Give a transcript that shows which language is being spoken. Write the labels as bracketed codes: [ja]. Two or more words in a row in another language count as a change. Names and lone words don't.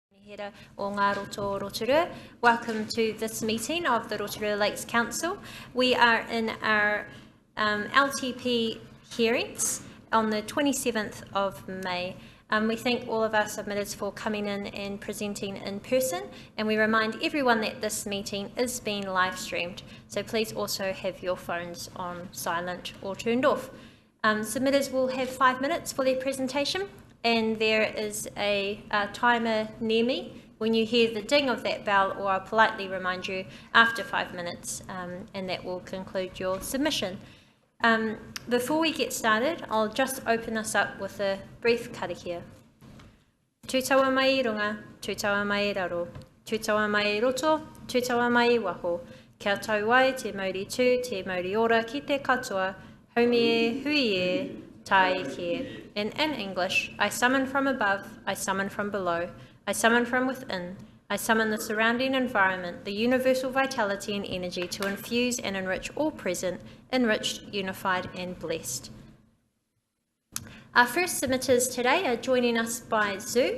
[mi] Hera o ngā roto Rotorua. [en] Welcome to this meeting of the Rotorua Lakes Council. We are in our LTP hearings on the 27th of May. We thank all of our submitters for coming in and presenting in person, and we remind everyone that this meeting is being live streamed, so please also have your phones on silent or turned off. Submitters will have 5 minutes for their presentation, and there is a timer near me. When you hear the ding of that bell, or I'll politely remind you after 5 minutes, and that will conclude your submission. Before we get started, I'll just open us up with a brief karakia. [mi] Tūtaua mai I runga, tūtaua mai I raro, tūtaua mai I roto, tūtaua mai I waho, kia tau ai te mauri tū, te mauri ora ki te katoa, haumi e, hui e, tai kia. [en] And in English, I summon from above, I summon from below, I summon from within, I summon the surrounding environment, the universal vitality and energy to infuse and enrich all present, enriched, unified and blessed. Our first submitters today are joining us by Zoom.